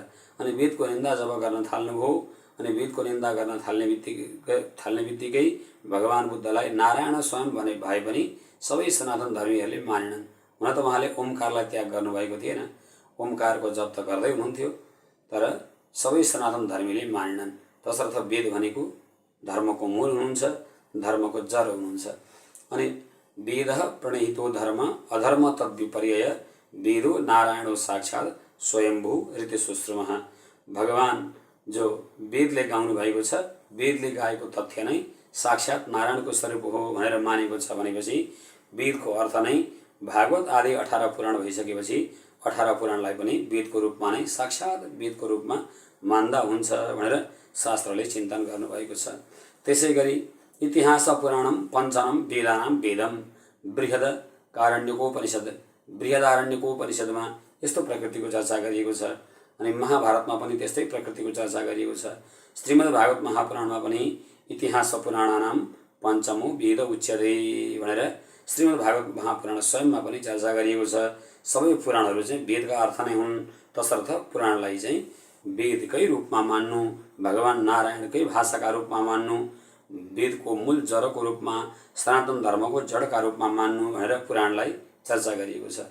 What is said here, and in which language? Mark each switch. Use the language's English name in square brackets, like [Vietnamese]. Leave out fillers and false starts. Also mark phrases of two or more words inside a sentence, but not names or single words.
[Nepali] अनि वेदको निन्दा जब गर्न थाल्नुभयो अनि वेदको निन्दा गर्न थाल्ने बित्तिकै भगवान् बुद्धलाई नारायण स्वयं भने भए पनि सबै सनातन धर्मीहरूले मानेनन्। हुन त उहाँले ओमकारलाई त्याग गर्नुभएको थिएन, ओमकारको जप त गर्दै हुनुहुन्थ्यो, तर सबै सनातन धर्मीले मानेनन्। तसर्थ वेद भनेको धर्मको मूल हुनुहुन्छ, धर्मको जर हुनुहुन्छ। अनि [Sanskrit] वेद प्रणहितो धर्म अधर्म तद्विपर्यय वेदो नारायणो साक्षात् स्वयम्भू ऋतिसुश्रमः, [Nepali] भगवान् जो वेदले गाउनु भएको छ, वेदले गाएको तथ्य नै साक्षात् नारायणको स्वरूप हो भनेर मानेको छ भनेपछि वेदको अर्थ नै भागवत आदि 18 पुराण भइसकेपछि 18 पुराणलाई पनि वेदको रूपमा नै साक्षात् वेदको रूपमा मान्दा हुन्छ भनेर शास्त्रले चिन्तन गर्नुभएको छ। त्यसै गरी [Sanskrit] इतिहास पुराणम पञ्चनम वेदानाम वेदम, [Nepali] बृहदारण्यकोपनिषदमा यस्तो प्रकृतिको चर्चा गरिएको छ। अनि महाभारतमा पनि त्यस्तै प्रकृतिको चर्चा गरिएको छ। श्रीमद् भागवत महापुराणमा पनि [Sanskrit] इतिहास पुराणानाम पञ्चमो वेद उच्यते [Nepali] भनेर श्रीमद् भागवत महापुराण स्वयंमा पनि चर्चा गरिएको छ। सबै पुराणहरू चाहिँ वेदका अर्थ नै हुन्। तसर्थ पुराणलाई चाहिँ वेदकै रूपमा मान्नु, भगवान् नारायणकै भाषाका रूपमा मान्नु, वेदको मूल जडको रूपमा, सनातन धर्मको जडका रूपमा मान्नु भनेर पुराणलाई चर्चा गरिएको छ।